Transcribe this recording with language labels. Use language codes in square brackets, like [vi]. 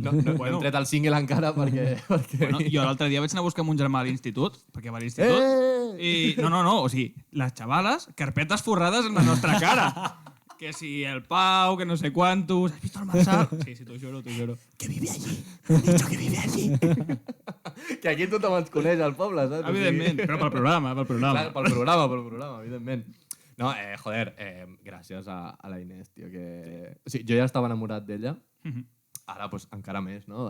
[ca] No hem tret el single encara perquè... Bueno, jo l'altre dia vaig anar a buscar amb un germà a l'institut, perquè va a l'institut, i no, o sigui, les xavales, carpetes forrades en la nostra cara. Que si el Pau, que no sé quantos... [es] ¿Has visto el Marçal? Sí, t'ho juro, t'ho juro. Que vive allí. Han dicho que vive allí. [ca] Que aquí tothom ens coneix al poble, saps? Evidentment, però pel programa, pel programa. Clar, pel programa, evidentment. No, joder, gràcies a la Inés, tio, que... O sigui, jo ja estava enamorat d'ella, ara pues, encara més, no?